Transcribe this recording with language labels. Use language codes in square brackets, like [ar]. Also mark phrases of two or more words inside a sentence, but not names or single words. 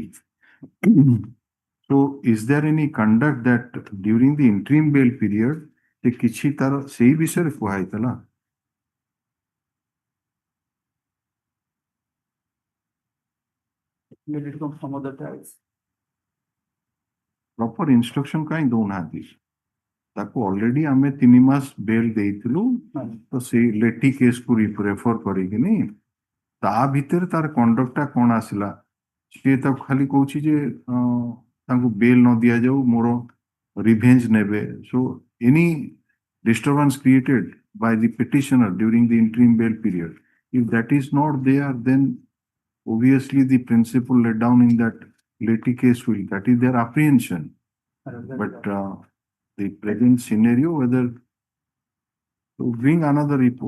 [en] So is there any conduct that during the interim bail period [or] ସେ କିଛି ତାର ସେଇ ବିଷୟରେ କୁହାଇଥିଲା? [en] Let it come from other types. Proper instruction [or] କାଇଁ ଦଉନାହାନ୍ତି ତାକୁ ଅଲରେଡି ଆମେ 3 ମାସ ବେଲ ଦେଇଥିଲୁ ତ ସେଇ ଲେଟି କେସକୁ ରେଫର କରିକିନି ତା ଭିତରେ ତାର କଣ୍ଡକ୍ଟଟା କଣ ଆସିଲା ସିଏ ତାକୁ ଖାଲି କହୁଛି ଯେ ତାଙ୍କୁ ବେଲ ନ ଦିଆଯାଉ ମୋର ରିଭେଞ୍ଜ ନେବେ [en] so any disturbance created by the petitioner during the interim bail period if that is not there then obviously the principle laid down in that leti case will that is their apprehension but the present scenario whether to bring another report